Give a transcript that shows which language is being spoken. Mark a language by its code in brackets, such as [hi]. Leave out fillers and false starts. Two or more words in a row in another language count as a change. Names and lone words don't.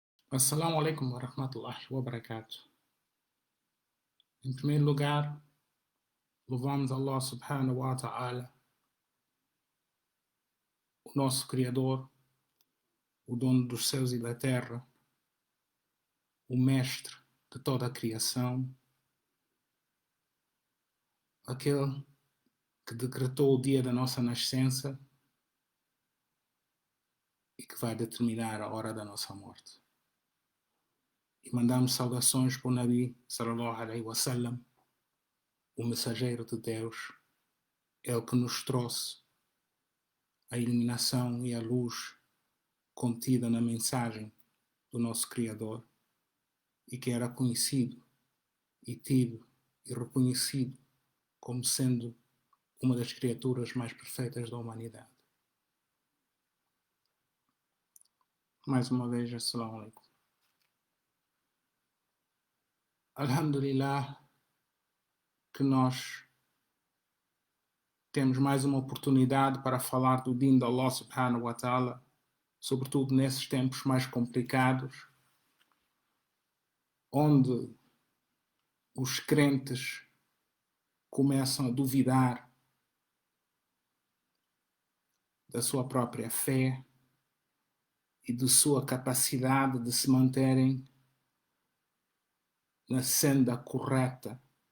[ar] السلام عليكم ورحمة الله وبركاته. [pt] Em primeiro lugar, louvamos Allah [ar] سبحانه وتعالى, [pt] o nosso Criador, o dono dos céus e da terra, o mestre de toda a criação, aquele que decretou o dia da nossa nascença e que vai determinar a hora da nossa morte. E mandamos saudações para o Nabi [ar] صلى الله عليه وسلم, [pt] o mensageiro de Deus, ele que nos trouxe a iluminação e a luz contida na mensagem do nosso Criador e que era conhecido e tido e reconhecido como sendo uma das criaturas mais perfeitas da humanidade. Mais uma vez, [ar] السلام عليكم. [pt] Alhamdulillah que nós temos mais uma oportunidade para falar do Din de Allah [ar] سبحانه وتعالى, [pt] sobretudo nesses tempos mais complicados, onde os crentes começam a duvidar da sua própria fé e de sua capacidade de se manterem na senda correta.